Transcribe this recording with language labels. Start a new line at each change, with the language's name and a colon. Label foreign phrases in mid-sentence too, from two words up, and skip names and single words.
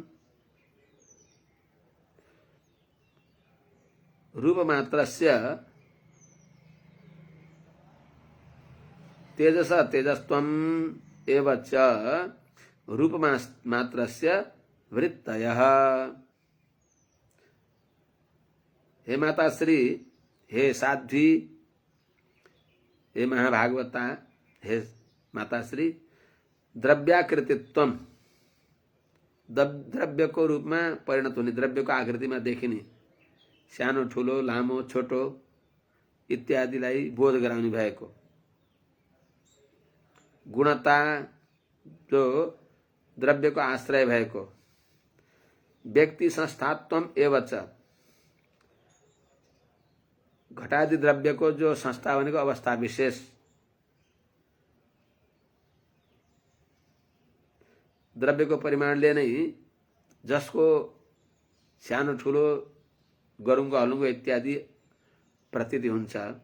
Sanskrit: रूपमात्रस्य तेजसः तेजस्त्वं एव च रूपमात्रस्य वृत्तयः।
Nepali: हे माता श्री, हे साध्वी, हे महाभागवता, हे माता श्री, द्रव्याकृतित्वम
Hindi: द्रव्य को रूप में
Nepali: परिणत हुने,
Hindi: द्रव्य को आकृति में
Nepali: देखिने, सानो ठुलो लामो छोटो इत्यादिलाई बोध गराउने भएको। गुणता जो द्रव्य को आश्रय भएको।
Sanskrit: व्यक्ति संस्थात्वम एवच घटादि
Nepali: द्रव्य को जो संस्था भनेको अवस्था विशेष। द्रव्य को परिमाणले नै जसको सानो ठुलो गरुङ्गो हलुङ्गो इत्यादि प्रतीति हुन्छ।